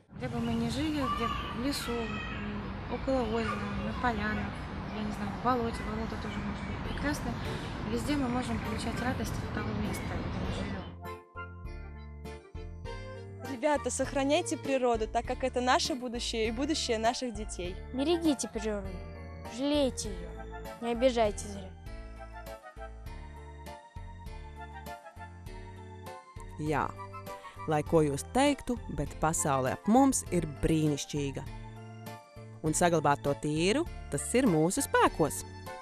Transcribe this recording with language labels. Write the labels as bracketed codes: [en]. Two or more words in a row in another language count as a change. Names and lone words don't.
[ru] Где бы мы ни жили, где в лесу, около озера, на полянах, я не знаю, в болоте, болото тоже может быть прекрасно, везде мы можем получать радость от того места, где мы живем. Ребята, сохраняйте природу, так как это наше будущее и будущее наших детей. Берегите природу, жалейте ее, не обижайте зря. [lv] Jā, lai ko jūs teiktu, bet pasaule ap mums ir brīnišķīga. Un saglabāt to tīru, tas ir mūsu spēkos.